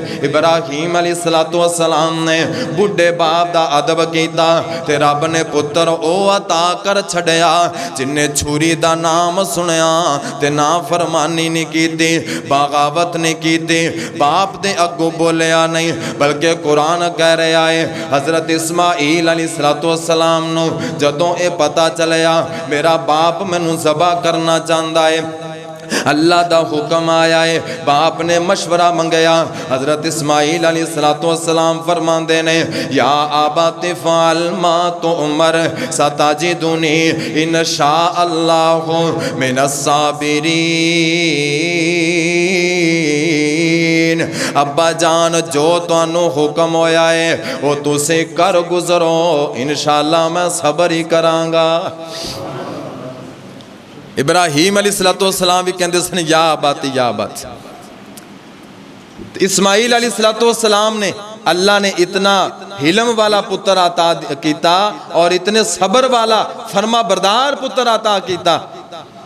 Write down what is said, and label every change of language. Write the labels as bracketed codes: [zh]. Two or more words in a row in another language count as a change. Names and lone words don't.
[pa] ابراہیم علیہ السلام نے بڈھے باپ دا ادب کیتا تے رب نے پتر او عطا کر چھڈیا جنہیں چھری دا نام سنیا تے نا فرمانی نہیں کی، بغاوت نہیں کی، باپ دے اگوں بولیا نہیں، بلکہ [ur] قرآن کہہ رہا ہے [pa] حضرت اسماعیل علیہ السلام نوں جدوں یہ پتہ چلیا میرا باپ مینوں ذبح کرنا چاہتا ہے، اللہ دا حکم آیا ہے، باپ نے مشورہ منگیا. حضرت اسماعیل علیہ السلام فرماندے نے, [ar] يا أبت افعل ما تؤمر ستجدني إن شاء الله من الصابرين. [pa] ابا جان جو تہانوں حکم ہویا ہے او تسیں کر گزرو، ان شاء اللہ میں صبر ہی کراں گا. ابراہیم علیہ السلام بھی کہتے سن یا باتی یا بات. [ur] اسماعیل علیہ السلام نے اللہ نے اتنا حلم والا پتر عطا کیا اور اتنے صبر والا فرماں بردار پتر عطا کیا.